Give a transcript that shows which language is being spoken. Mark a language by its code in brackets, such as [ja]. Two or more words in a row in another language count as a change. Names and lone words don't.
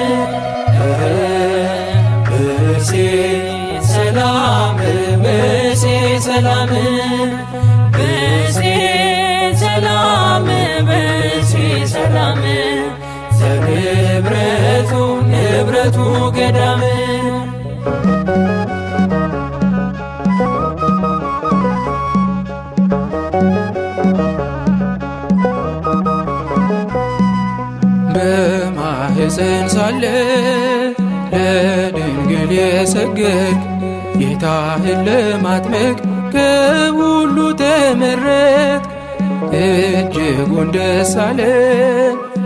[gez] ብእሴ ሰላም ብእሴ ሰላም ብእሴ ሰላም ብእሴ ሰላም ዘንብረቱ ንብረቱ ገዳም [am] በማህፀን ሳለ ለድንግል የሰገድክ ጌታህን ለማጥመቅ ከሁሉ ተመረጥክ። እጅጉን ደስ አለን